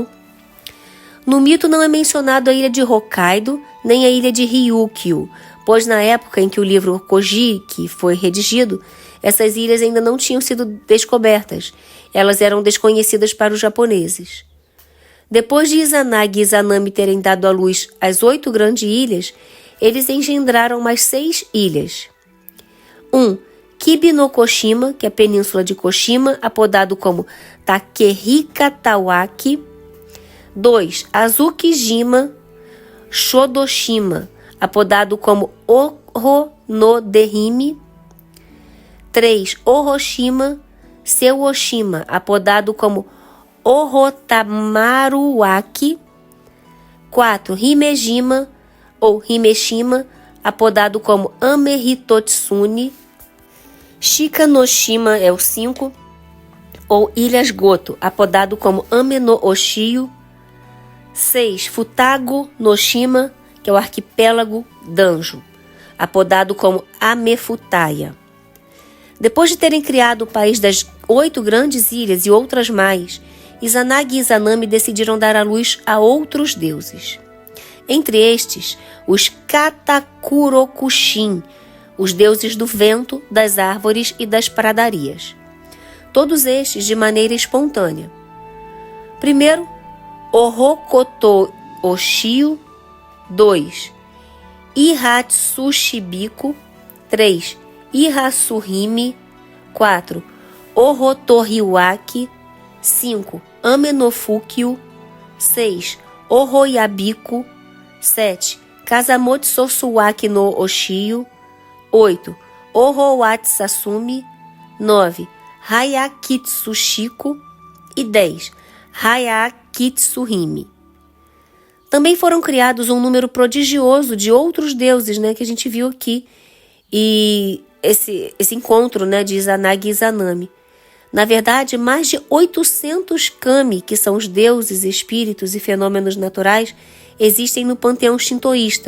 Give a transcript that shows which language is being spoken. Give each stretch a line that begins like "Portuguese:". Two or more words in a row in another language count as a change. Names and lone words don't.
Portuguese: No mito não é mencionado a ilha de Hokkaido, nem a ilha de Ryukyu, pois na época em que o livro Kojiki foi redigido, essas ilhas ainda não tinham sido descobertas. Elas eram desconhecidas para os japoneses. Depois de Izanagi e Izanami terem dado à luz as 8 grandes ilhas, eles engendraram mais 6 ilhas. 1. Kibi no Koshima, que é a península de Koshima, apodado como Takehikatawaki. 2. Azukijima Shodoshima, apodado como Oro no Derime. 3. Oroshima Seuoshima, apodado como Orotamaruaki. 4. Himejima ou Himeshima, apodado como Amehitotsune. Shikanoshima é o 5, ou Ilhas Goto, apodado como Ame no Oshio. 6. Futago no Shima, que é o arquipélago Danjo, apodado como Amefutaya. Depois de terem criado o país das 8 grandes ilhas e outras mais, Izanagi e Izanami decidiram dar à luz a outros deuses. Entre estes, os Katakurokushin, os deuses do vento, das árvores e das pradarias. Todos estes de maneira espontânea. Primeiro, Orokoto Oshio. 2. Ihatsushibiko. 3. Ihasuhime. 4. Orotoriwaki. 5. Amenofukyo. 6. Oroyabiko. 7. Kazamotsosuwaki no Oshio. 8. Ohowatsasumi. 9. Hayakitsushiko. E 10. Hayakitsuhime. Também foram criados um número prodigioso de outros deuses, que a gente viu aqui. E esse encontro, de Izanagi e Izanami. Na verdade, mais de 800 kami, que são os deuses, espíritos e fenômenos naturais, existem no panteão shintoísta.